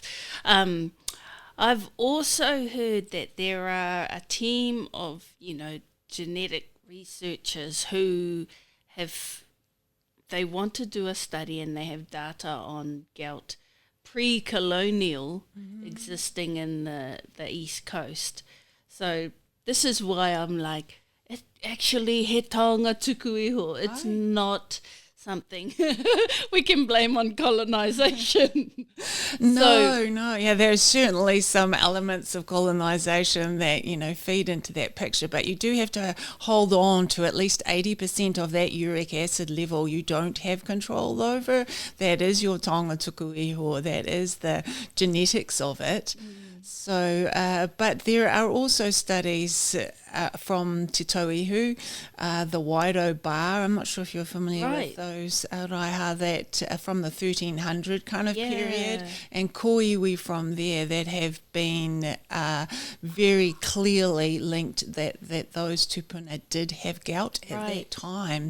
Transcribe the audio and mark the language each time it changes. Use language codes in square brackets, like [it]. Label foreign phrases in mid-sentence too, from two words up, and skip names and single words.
[en] I've also heard that there are a team of, genetic researchers who they want to do a study, and they have data on gout pre-colonial existing in the East Coast. So this is why I'm like, it actually [mi] he taonga tuku iho. [en] It's not something we can blame on colonisation. No. Yeah, there's certainly some elements of colonisation that, feed into that picture, but you do have to hold on to at least 80% of that uric acid level you don't have control over. That is your [mi] taonga tuku iho. [en] That is the genetics of it. So, but there are also studies from Te Tauihu, the Waido bar. I'm not sure if you're familiar with those, Raiha, that from the 1300 kind of period, and kōiwi from there that have been very clearly linked that those tupuna did have gout at that time.